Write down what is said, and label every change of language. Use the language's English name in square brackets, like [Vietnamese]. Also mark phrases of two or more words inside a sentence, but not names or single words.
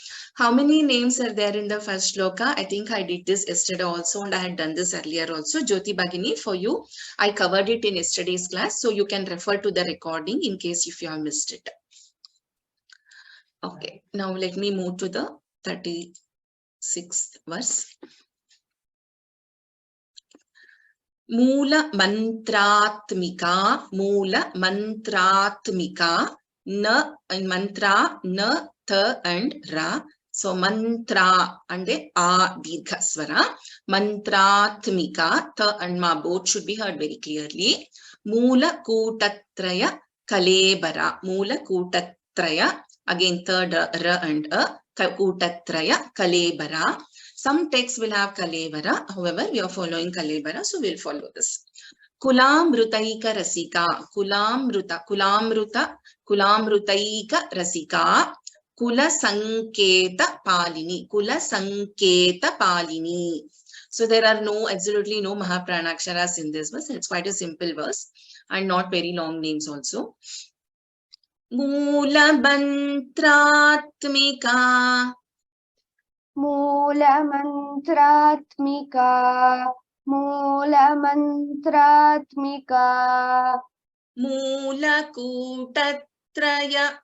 [English] How many names are there in the first shloka? I think I did this yesterday also, and I had done this earlier also. Jyoti Bhagini, for you, I covered it in yesterday's class, so you can refer to the recording in case if you have missed it. Okay, now let me move to the 36th verse. [Sanskrit] Mula mantratmika, [English] na in mantra, na, tha and ra. So mantra and a [Sanskrit] dirgha swara. [English] Mantratmika, tha and ma both should be heard very clearly. [Sanskrit] Mula kutatraya kalebara. Mula kutatraya, [English] again third ra and a, [Sanskrit] kutatraya kalebara. [English] Some texts will have Kalevara. However, we are following Kalevara, so we'll follow this. [Sanskrit] Kulamrutaika rasika. Kulamrutaika rasika. Kula sanketa palini. [English] So there are absolutely no Mahapranaksharas in this verse. It's quite a simple verse and not very long names also. [Sanskrit] Mula mantratmika. Mulamantraatmika. Mulakutatraya.